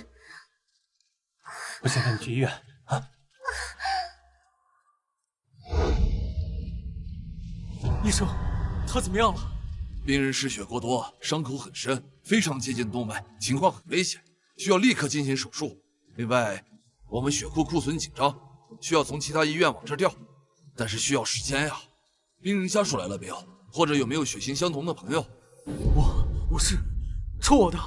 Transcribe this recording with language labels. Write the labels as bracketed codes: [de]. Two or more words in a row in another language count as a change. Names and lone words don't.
[zh] 我先带你去医院啊！医生，他怎么样了？病人失血过多，伤口很深，非常接近动脉，情况很危险，需要立刻进行手術。另外，我們血庫庫存緊張，需要從其他醫院往這調，但是需要時間呀。病人家屬來了沒有？或者有沒有血型相同的朋友？我是抽我的。